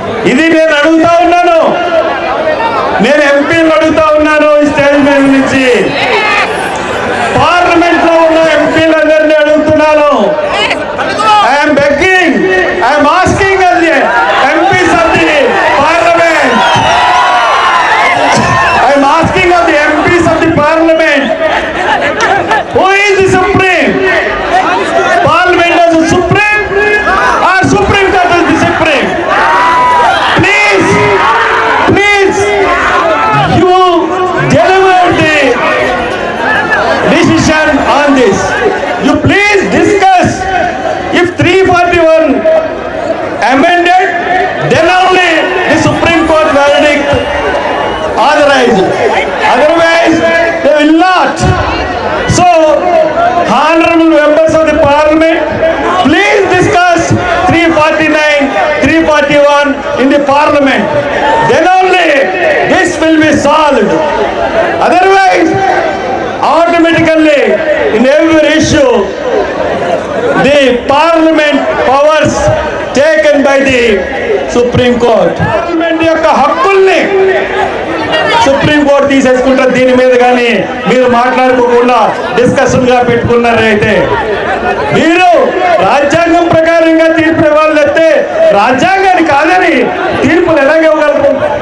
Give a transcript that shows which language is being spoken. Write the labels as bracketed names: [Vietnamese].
[Telugu] ఇది నేను అడుగుతా ఉన్నాను, నేను ఎంపీలు అడుగుతా ఉన్నాను ఈ స్టేజ్ మీద నుంచి, పార్లమెంట్ లో ఉన్న ఎంపీలందరినీ అడుగుతున్నాను. [English] I'm begging, I'm asking MPs of the parliament, I'm asking of the MPs of the parliament, who is the supreme? Parliament is the supreme or Supreme Court is the supreme? Please, you deliver the decision on this. You please discuss. If 341 amended, then only the Supreme Court verdict authorized. Otherwise, they will not. So, honorable members of the Parliament, please discuss 349, 341 in the Parliament. Then only this will be solved. Otherwise, automatically in every issue, the Parliament powers taken by the Supreme Court. [Telugu] Parliament యొక్క హక్కుల్ని supreme court తీసేసుకుంటారు. దీని మీద కానీ మీరు మాట్లాడుకోకుండా discussion గా పెట్టుకున్నారైతే, మీరు రాజ్యాంగం ప్రకారంగా తీర్పు ఇవ్వాలి, అయితే రాజ్యాంగాన్ని కాదని తీర్పులు ఎలాగ ఇవ్వగలరు?